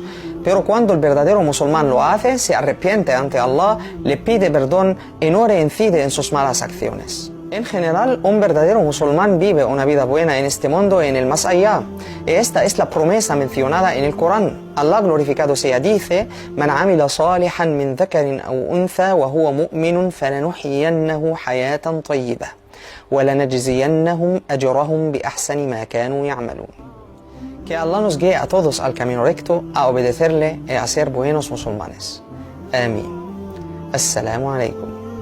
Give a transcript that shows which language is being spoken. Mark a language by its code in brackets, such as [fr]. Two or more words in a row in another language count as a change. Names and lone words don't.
[es] Pero cuando el verdadero musulmán lo hace, se arrepiente ante Allah, le pide perdón y no reincide en sus malas acciones. En general, un verdadero musulmán vive una vida buena en este mundo y en el más allá. Y esta es la promesa mencionada en el Corán. Allah glorificado sea dice: [ar] "من عمل صالحا من ذكر أو أنثى وهو مؤمن فلنحيينه حياة طيبة. وَلَنَجْزِيَنَّهُمْ أَجْرَهُمْ بِأَحْسَنِ مَا كَانُوا يَعْمَلُونَ". [es] Que Allah nos guíe a todos al camino recto, a obedecerle y a ser buenos musulmanes. Amén. [ar] السلام عليكم.